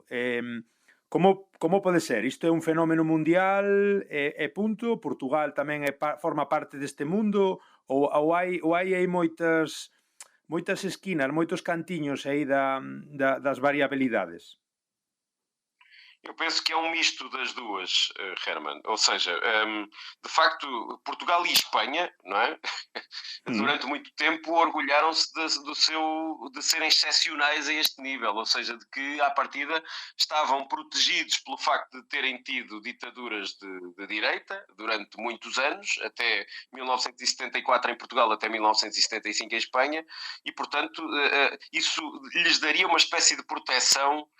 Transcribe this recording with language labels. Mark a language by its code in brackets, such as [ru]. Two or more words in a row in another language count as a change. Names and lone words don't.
[gl] Como pode ser? Isto é un fenómeno mundial e punto? Portugal tamén forma parte deste mundo? Ou hai moitas esquinas, moitos cantiños aí das variabilidades? [pt] Eu penso que é um misto das duas, Herman. Ou seja, de facto, Portugal e Espanha, não é? Durante muito tempo orgulharam-se de serem excepcionais a este nível, ou seja, de que, à partida, estavam protegidos pelo facto de terem tido ditaduras de direita durante muitos anos, até 1974 em Portugal, até 1975 em Espanha, e, portanto, isso lhes daria uma espécie de proteção